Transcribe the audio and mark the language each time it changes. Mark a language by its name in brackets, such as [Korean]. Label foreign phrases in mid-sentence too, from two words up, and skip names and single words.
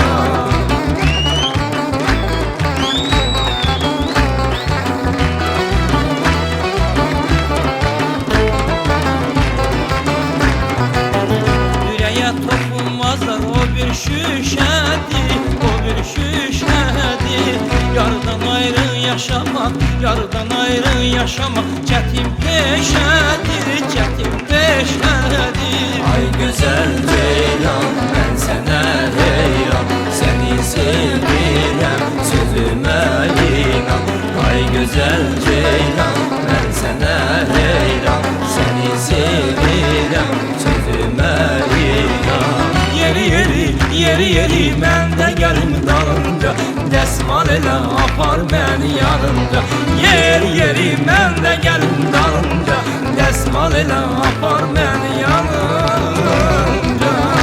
[Azerbaijani] Ürəyə toxunmazlar o bir şüşədir, o bir şüşədir. [Turkish] Yardan ayrı yaşamak, yardan ayrı yaşamak [Azerbaijani] çətin peşədir, çətin peşədir. [Turkish] Ay güzel ceylan, ben sana heyran, seni sevirəm, sözüme inan. Ay güzel ceylan, ben sana heyran, seni sevirəm, sözüme inan. [Azerbaijani] Yeri mən də gəlim dalınca, dəsmal elə apar məni yanınca. Yeri mən də gəlim dalınca, dəsmal elə apar məni yanınca.